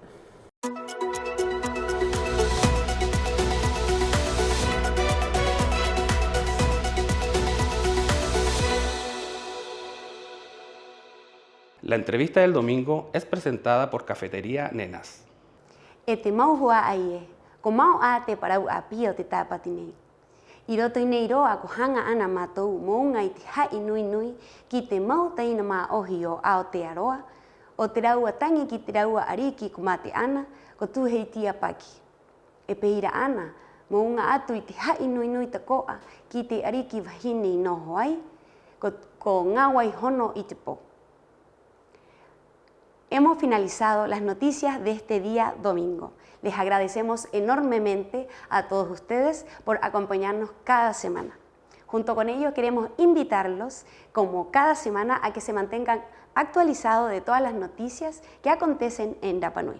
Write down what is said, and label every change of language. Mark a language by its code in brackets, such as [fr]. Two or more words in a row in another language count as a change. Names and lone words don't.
[es] La entrevista del domingo es presentada por Cafetería Nenas. [rap] E te mau hua aie, ko mau a te parau a pio te tāpati nei. I roto i nei roa ko hanga ana mātou mo ngai te hai nui nui ki te mau taina mā ohi o Aotearoa, o te raua tangi ki te raua ariki ko mate ana, ko tūheitia paki. E peira ana, mo unga atu i te hai nui nui ta koa ki te ariki wahine i noho ai, ko ngawai hono i te po. [es] Hemos finalizado las noticias de este día domingo. Les agradecemos enormemente a todos ustedes por acompañarnos cada semana. Junto con ello queremos invitarlos, como cada semana, a que se mantengan actualizados de todas las noticias que acontecen en Rapa Nui.